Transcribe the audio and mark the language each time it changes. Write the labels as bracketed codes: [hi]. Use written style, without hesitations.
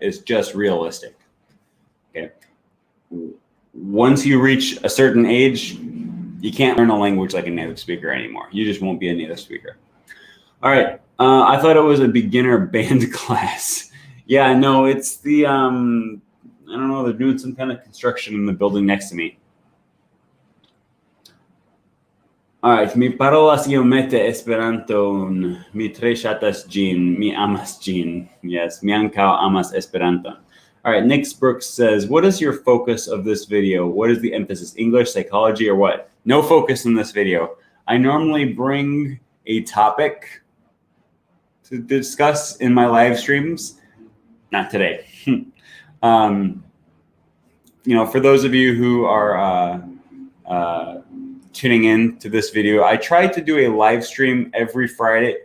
[en] It's just realistic. Okay. Once you reach a certain age, you can't learn a language like a native speaker anymore. You just won't be a native speaker. All right. I thought it was a beginner band class. Yeah, no, it's the, I don't know, they're doing some kind of construction in the building next to me. All right. [eo] Mi parolas iomete Esperanton. Mi tre ŝatas ĝin. Mi amas ĝin. [en] Yes, [eo] mi ankaŭ amas Esperanton. [en] All right, Nick Brooks says, what is your focus of this video? What is the emphasis? English, psychology, or what? No focus in this video. I normally bring a topic to discuss in my live streams. Not today. You know, for those of you who are tuning in to this video, I try to do a live stream every Friday.